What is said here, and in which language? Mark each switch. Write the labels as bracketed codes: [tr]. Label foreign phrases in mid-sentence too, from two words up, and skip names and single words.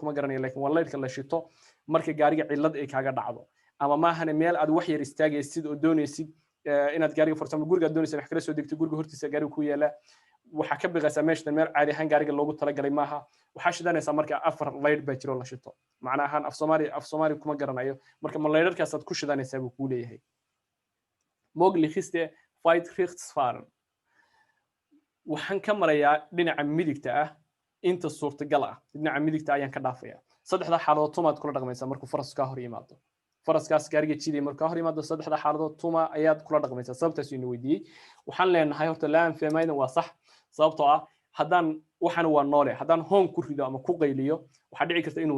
[so] kuma garanayo laakiin waa leerka la shito marka gaariga cilad ay kaaga dhacdo ama maahan meel aad wax yar istaagaysid oo doonaysid inaad gaariga farsamo guriga doonaysid wax kala soo degto guriga hortiisa gaariga ku yaala waxa ka biqaysaa meesha meel caadi ahaan gaariga loogu talagalay maaha waxa shidanaysaa marka afar leer baa jiro la shito macna ahaan af Soomaali kuma garanayo marka ma leerarkaas aad ku shidanaysaa buu ku leeyahay [de] moglichste fight rechts fahren [so] waxaan ka marayaa dhinaca midigta ah inta suurtagal ah dhinaca midigta ayaan ka dhaafayaa saddexda xaaladood tumaad kula dhaqmaysaa markuu faras ka hor yimaado faraskaas gaariga jiiday markuu hor yimaado saddexda xaaladood tuma ayaad kula dhaqmaysaa sababtaas inuu weydiiyay waxaan leenahay horta laan fahmayna waa sax sababtoo ah haddaan waxaan waa noole haddaan hoon ku rido ama ku qayliyo waxa dhici karta inuu